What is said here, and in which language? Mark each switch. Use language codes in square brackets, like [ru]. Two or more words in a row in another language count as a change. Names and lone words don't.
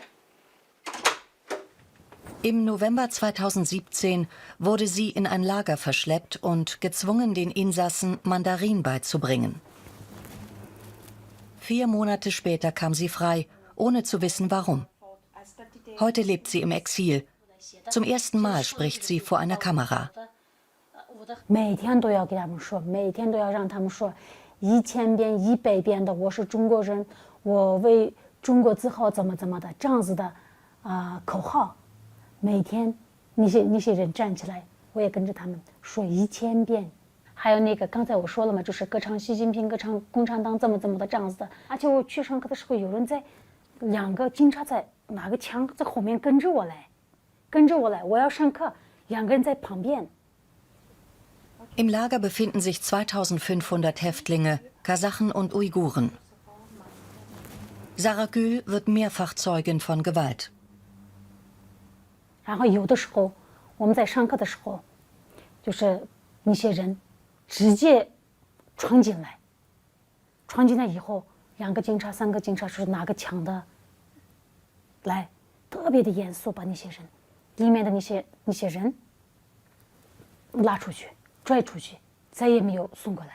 [de] Im November 2017 wurde sie in ein Lager verschleppt und gezwungen, den Insassen Mandarin beizubringen. 4 Monate später kam sie frei, ohne zu wissen, warum. Heute lebt sie im Exil. Zum ersten Mal spricht sie vor einer Kamera. [zh] 每天都要给他们说，每天都要让他们说1000遍、100遍的，我是中国人，我为中国自豪，怎么怎么的，这样子的口号。每天那些人站起来，我也跟着他们说1000遍。还有那个刚才我说了嘛，就是歌唱习近平，歌唱共产党怎么的这样子的。而且我去上课的时候，有人在2个警察在拿个枪在后面跟着我来，我要上课，2个人在旁边。 [de] Im Lager befinden sich 2500 Häftlinge, Kasachen und Uiguren. Sarah Gül wird mehrfach Zeugin von Gewalt. [zh] 然后有的时候我们在上课的时候，就是那些人直接闯进来以后，2个警察、3个警察是拿个枪的来，特别的严肃，把那些人里面的那些人拉出去、拽出去，再也没有送过来。